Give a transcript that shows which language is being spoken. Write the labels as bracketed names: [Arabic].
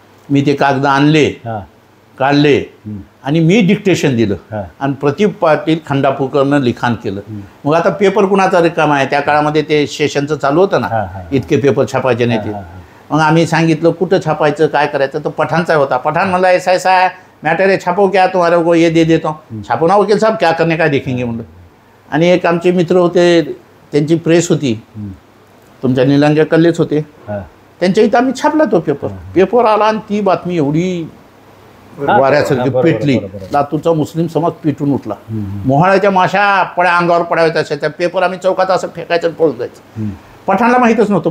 [Marathi] मी ते कागद आणले, काढले आणि मी डिक्टेशन दिलं आणि प्रदीप पाटील खंडापूरकरनं लिखाण केलं. मग आता पेपर कुणाचा रिकामा आहे? त्या काळामध्ये ते सेशनचं चालू होतं ना, इतके पेपर छापायचे नाही ते. मग आम्ही सांगितलं कुठं छापायचं काय करायचं, तर पठाणचा होता. [Hindi] पठाण [Marathi] म्हणला [Hindi] ऐसा मैटर है छापो क्या तुम्हारे को ये दे देता हूँ. छापो ना वकील साहब क्या करने का देखेंगे [Marathi] म्हणलं. आणि एक आमचे मित्र होते, त्यांची प्रेस होती, तुमच्या निलंग्या कल्लेच होते, त्यांच्या इथं आम्ही छापला तो पेपर आला आणि ती बातमी एवढी वाऱ्यासारखी पेटली. लातूरचा मुस्लिम समाज पेटून उठला. मोहाळ्याच्या माशा पड्या अंगावर पडाव्यात अशा त्या पेपर आम्ही चौकात असं फेकायचं पळून जायचं. पठाणला माहीतच नव्हतं.